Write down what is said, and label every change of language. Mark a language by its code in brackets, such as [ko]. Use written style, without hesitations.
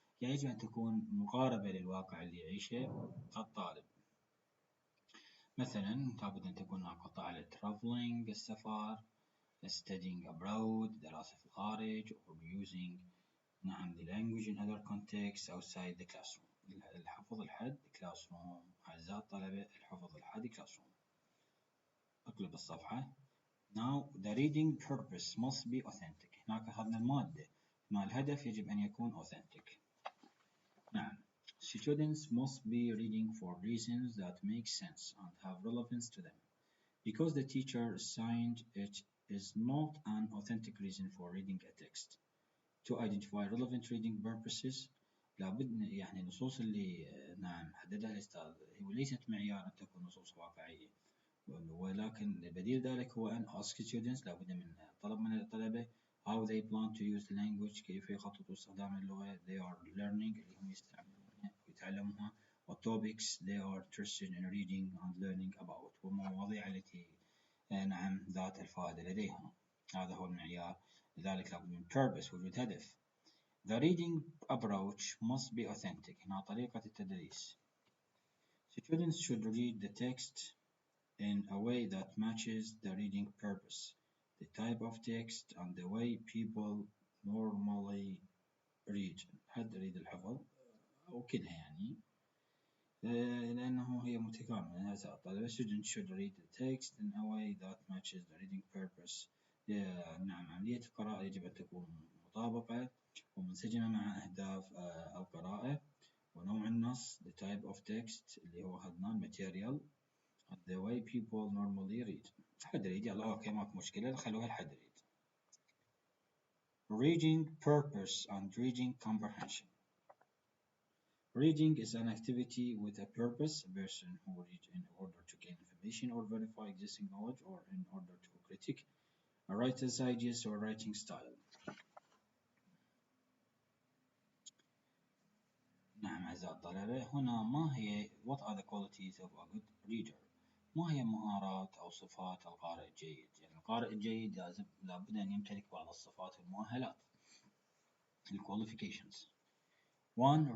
[ar] يعني يجب أن تكون مقاربة للواقع اللي يعيشه الطالب. مثلا لابد أن تكون قطع على [en] traveling السفر، studying abroad [ar] دراسة في الخارج، [en] or using نعم the language in other contexts outside the classroom. [ar] الحفظ الحد classroom. أعزائي الطلبة الحفظ الحد classroom. اقلب الصفحة. [en] Now the reading purpose must be authentic. [ar] هناك أخذنا المادة. هنا الهدف يجب أن يكون authentic. نعم. [en] Students must be reading for reasons that make sense and have relevance to them. Because the teacher assigned it is not an authentic reason for reading a text. To identify relevant reading purposes [ar] لابد يعني النصوص اللي نعم حددها الأستاذ هي ليست معيار أن تكون نصوص واقعية، ولكن بديل ذلك هو أن [en] ask students [ar] لابد من طلب من الطلبة [en] how they plan to use the language [ar] كيف يخططوا استخدام اللغة [en] they are learning [ar] اللي هم يستعملونها ويتعلموها [en] what topics they are interested in reading and learning about [ar] والمواضيع التي نعم ذات الفائدة لديهم. هذا هو المعيار. لذلك لابد من purpose وجود هدف. [en] The reading approach must be authentic. [ar] هنا طريقة التدريس. [en] Students should read the text in a way that matches the reading purpose, the type of text, and the way people normally read. [ar] حد يريد الحفظ أو كلها يعني لأنه هي متكاملة. الطالب [en] students should read the text in a way that matches the reading purpose. [ar] نعم عملية القراءة يجب أن تكون مطابقة ومنسجمة مع أهداف القراءة ونوع النص [en] the type of text [ar] اللي هو أخذناه material and the way people normally read. حد يريد يلا أوكي ماكو مشكلة خلوها الحد يريد. [en] Reading purpose and reading comprehension. Reading is an activity with a purpose. A person who reads in order to gain information or verify existing knowledge or in order to critique a writer's ideas or writing style. [ar] نعم أعزائي الطلبة هنا ما هي [en] what are the qualities of a good reader؟ [ar] ما هي مهارات أو صفات القارئ الجيد؟ يعني القارئ الجيد لابد أن يمتلك بعض الصفات والمؤهلات. [en] qualifications. 1.